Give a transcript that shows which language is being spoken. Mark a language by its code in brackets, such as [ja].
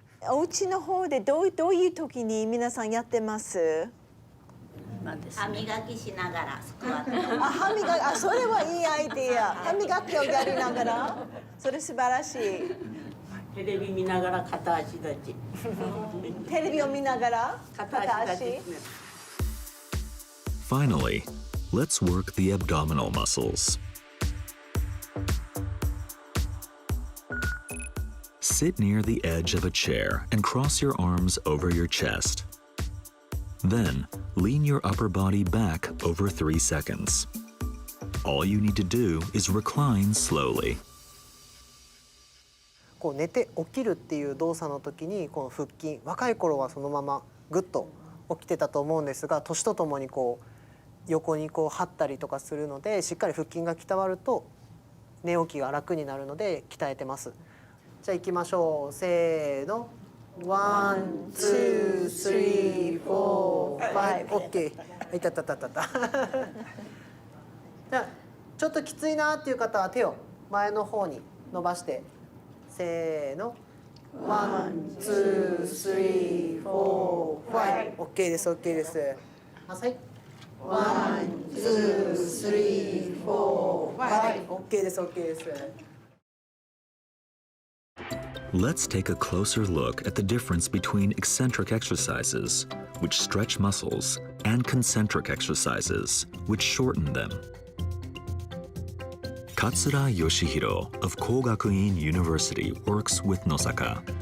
[ja] お家の方でどういう時に皆さんやってます？歯磨きしながらスクワット。それはいいアイデア。歯磨きをやりながら、それ素晴らしい。テレビ見ながら片足立ち。テレビを見ながら片足立ち。 [en] Finally, let's work the abdominal muscles. Sit near the edge of a chair and cross your arms over your chest. Then, lean your upper body back over 3 seconds. All you need to do is recline slowly. [ja] こう寝て起きるっていう動作の時にこの腹筋、若い頃はそのままぐっと起きてたと思うんですが、年とともにこう横にこう張ったりとかするので、しっかり腹筋が鍛わると寝起きが楽になるので鍛えてます。じゃあ行きましょう。せーの。 [en] ワン、ツー、スリー、フォー、ファイブ。オッケー。いたたたたた。 [ja] じゃあちょっときついなっていう方は手を前の方に伸ばして。せーの。 [en] ワン、ツー、スリー、フォー、ファイブ。 [ja] オッケーです。オッケーです。はい。 [en] ワン、ツー、スリー、フォー、ファイブ。 [ja] オッケーです。オッケーです。 [en] Let's take a closer look at the difference between eccentric exercises, which stretch muscles, and concentric exercises, which shorten them. Katsura Yoshihiro of Kogakuin University works with Nosaka.